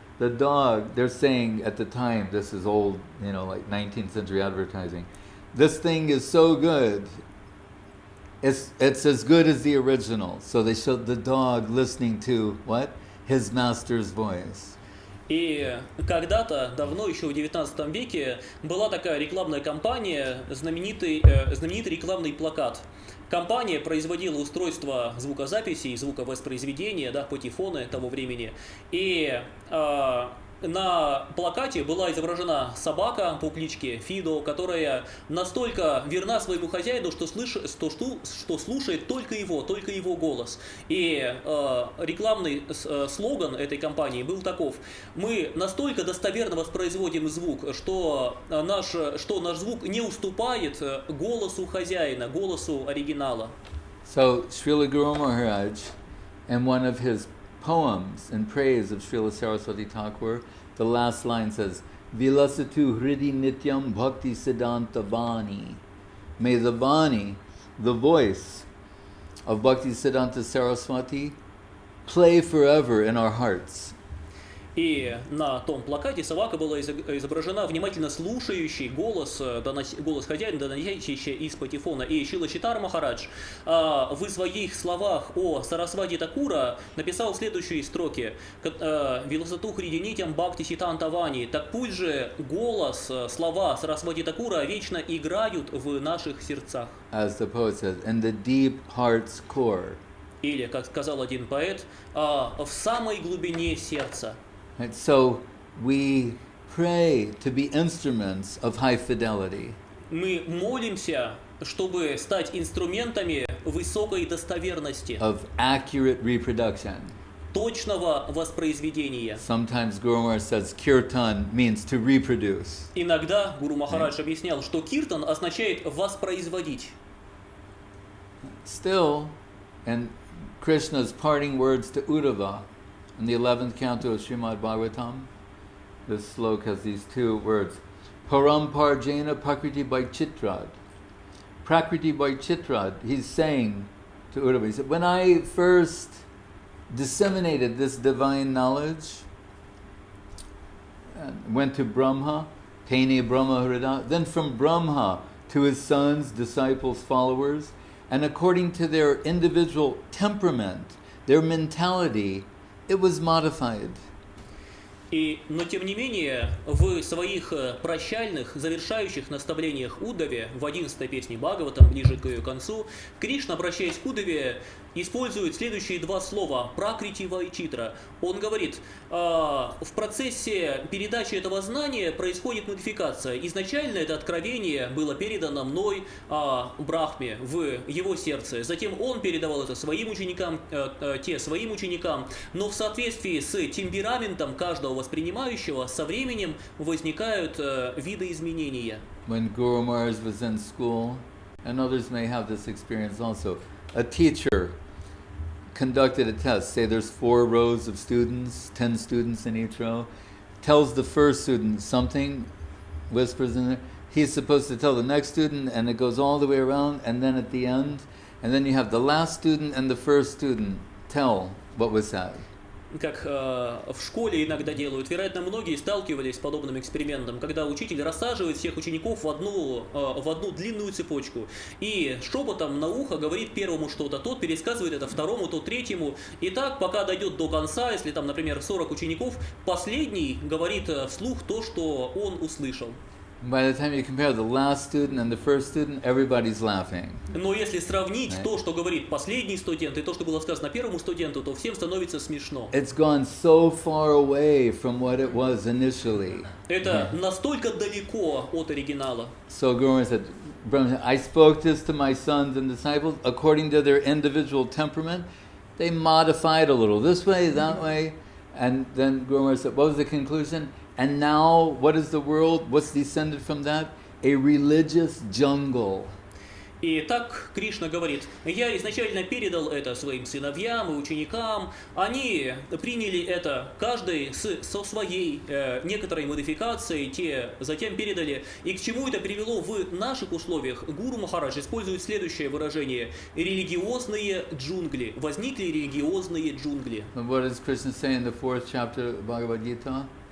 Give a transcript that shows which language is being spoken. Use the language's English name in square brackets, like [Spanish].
[English] The dog, they're saying at the time, this is old, like 19th century advertising, this thing is so good, it's as good as the original. So they showed the dog listening to, what? His master's voice. [Russian] И когда-то, давно, еще в 19 веке, была такая рекламная кампания, знаменитый рекламный плакат. Компания производила устройства звукозаписи и звуковоспроизведения, патефоны того времени. И на плакате была изображена собака по кличке Фидо, которая настолько верна своему хозяину, что слушает только его голос. И рекламный слоган этой компании был таков: мы настолько достоверно воспроизводим звук, что наш звук не уступает голосу хозяина, голосу оригинала. [English] So Srila Guru Maharaj, in one of his poems in praise of Srila Saraswati Thakur, the last line says, [Sanskrit] Vilasatu Hridi Nityam Bhakti Siddhanta Vani. [English] May the Vani, the voice of Bhakti Siddhanta Saraswati, play forever in our hearts. [Russian] И на том плакате собака была изображена внимательно слушающий голос хозяина, доносящий из патефона. И Шрила Чайтанья Махарадж в своих словах о Сарасвати Такура написал следующие строки: [Sanskrit] «Виласату хридинитям бхакти ситанта вани». [Russian] Так пусть же голос, слова Сарасвати Такура вечно играют в наших сердцах. [English] As the poet says, in the deep heart's core. [Russian] Или, как сказал один поэт, в самой глубине сердца. [English] Right, so we pray to be instruments of high fidelity. [Russian] Мы молимся, чтобы стать инструментами высокой достоверности, [English] of accurate reproduction. [Russian] Точного воспроизведения. [English] Sometimes Guru Maharaj says kirtan means to reproduce. [Russian] Иногда Гуру Махарадж объяснял, что киртан означает воспроизводить. [English] Still, in Krishna's parting words to Uddhava, in the 11th canto of Srimad Bhagavatam, this sloka has these two words: [Sanskrit] Parampar Jena Prakriti by Chitrad. [English] Prakriti by Chitrad, he's saying to Uddhava, he said, when I first disseminated this divine knowledge, went to Brahma, [Sanskrit] Tene Brahma Hrida, [English] then from Brahma to his sons, disciples, followers, and according to their individual temperament, their mentality, it was modified. [Russian] Но тем не менее, в своих прощальных, завершающих наставлениях Уддаве, в 11-й песне Бхагаватам, ближе к ее концу, Кришна, обращаясь к Уддаве, использует следующие два слова «пракрити вайчитра». Он говорит, в процессе передачи этого знания происходит модификация. Изначально это откровение было передано мной Брахме в его сердце. Затем он передавал это своим ученикам, те своим ученикам. Но в соответствии с темпераментом каждого воспринимающего со временем возникают видоизменения. [English] When Guru Maharaj was in school, and others may have this experience also, a teacher conducted a test. Say there's 4 rows of students, 10 students in each row, tells the first student something, whispers in there. He's supposed to tell the next student, and it goes all the way around, and then at the end, and then you have the last student and the first student tell what was said. [Russian] Как в школе иногда делают. Вероятно, многие сталкивались с подобным экспериментом, когда учитель рассаживает всех учеников в одну длинную цепочку и шепотом на ухо говорит первому что-то, тот пересказывает это второму, тот третьему. И так, пока дойдет до конца, если там, например, 40 учеников, последний говорит вслух то, что он услышал. [English] By the time you compare the last student and the first student, everybody's laughing. [Russian] Но если сравнить [English] Right. [Russian] то, что говорит последний студент, и то, что было сказано первому студенту, то всем становится смешно. [English] It's gone so far away from what it was initially. [Russian] Это настолько далеко от оригинала. [English] So Guru said, I spoke this to my sons and disciples according to their individual temperament. They modified a little this way, that way. And then Guru said, what was the conclusion? And now, what is the world? What's descended from that? A religious jungle. [Russian] И так Кришна говорит, я изначально передал это своим сыновьям и ученикам, они приняли это каждый со своей некоторой модификацией, те затем передали. И к чему это привело в наших условиях? Гуру Махарадж использует следующее выражение: религиозные джунгли. Возникли религиозные джунгли. [English] What does Krishna say in the 4th chapter of Bhagavad Gita?